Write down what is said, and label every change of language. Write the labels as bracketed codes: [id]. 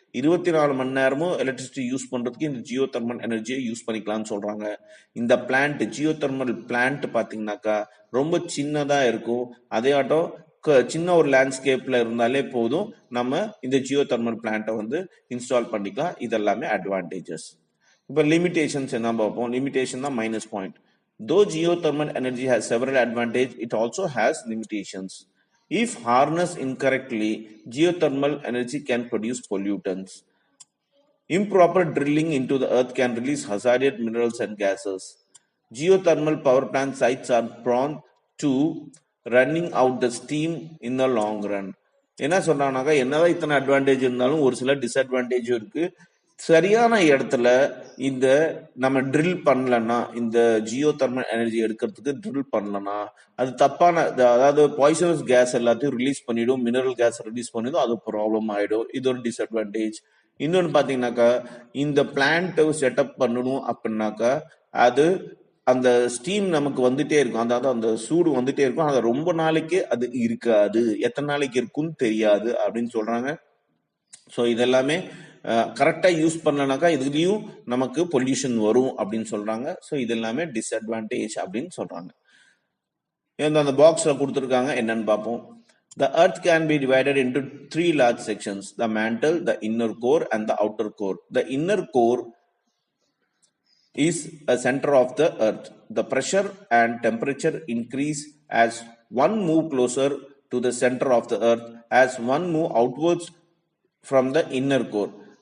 [ta] 24 மணி நேரமும் electricity use பண்றதுக்கு இந்த ஜியோ தெர்மல் எனர்ஜியை யூஸ் பண்ணிக்கலாம்னு சொல்றாங்க. இந்த பிளான்ட் ஜியோ தெர்மல் பிளான்ட் பாத்தீங்கன்னாக்கா ரொம்ப சின்னதா இருக்கும். அதே ஆட்டம் சின்ன ஒரு லேண்ட்ஸ்கேப்ல இருந்தாலே போதும், நம்ம இந்த ஜியோ தெர்மல் பிளான்ட்டை வந்து இன்ஸ்டால் பண்ணிக்கலாம். இதெல்லாமே அட்வான்டேஜஸ். இப்போ லிமிடேஷன்ஸ் என்ன பார்ப்போம். லிமிடேஷன் தான் minus point. [en] Though geothermal energy has several advantages, it also has limitations. If harnessed incorrectly, geothermal energy can produce pollutants. Improper drilling into the earth can release hazardous minerals and gases. Geothermal power plant sites are prone to running out the steam in the long run. [ta] என்ன சொல்றாங்கனாக்கா, என்னதான் இத்தனை advantage இருந்தாலும் ஒரு சில டிஸ்அட்வான்டேஜும் இருக்கு. சரியான இடத்துல இந்த நம்ம ட்ரில் பண்ணலன்னா, இந்த ஜியோ தெர்மல் எனர்ஜி எடுக்கிறதுக்கு ட்ரில் பண்ணலன்னா, அது தப்பான, அதாவது பாய்சனஸ் கேஸ் எல்லாத்தையும் ரிலீஸ் பண்ணிடும், மினரல் கேஸ் ரிலீஸ் பண்ணிடும், அது ப்ராப்ளம் ஆயிடும். இது ஒரு டிஸ்அட்வான்டேஜ். இன்னொன்று பார்த்தீங்கன்னாக்கா, இந்த பிளான்ட் செட்டப் பண்ணணும் அப்படின்னாக்கா, அது அந்த ஸ்டீம் நமக்கு வந்துட்டே இருக்கும், அதாவது அந்த சூடு வந்துட்டே இருக்கும். அது ரொம்ப நாளைக்கு அது இருக்காது, எத்தனை நாளைக்கு இருக்குன்னு தெரியாது அப்படின்னு சொல்றாங்க. ஸோ இதெல்லாமே கரெக்டா யூஸ் பண்ணலனாக்கா இதுலயும் நமக்கு பொல்யூஷன் வரும் அப்படின்னு சொல்றாங்க. ஸோ இது எல்லாமே டிஸ்அட்வான்டேஜ் அப்படின்னு சொல்றாங்க. அந்த பாக்ஸ்ல கொடுத்துருக்காங்க, என்னன்னு பார்ப்போம். [en] The earth can be divided into 3 large sections: the mantle, the inner core, and the outer core. The inner core is a center of the earth. The pressure and temperature increase as one move closer to the center of the earth, as one move outwards from the inner core.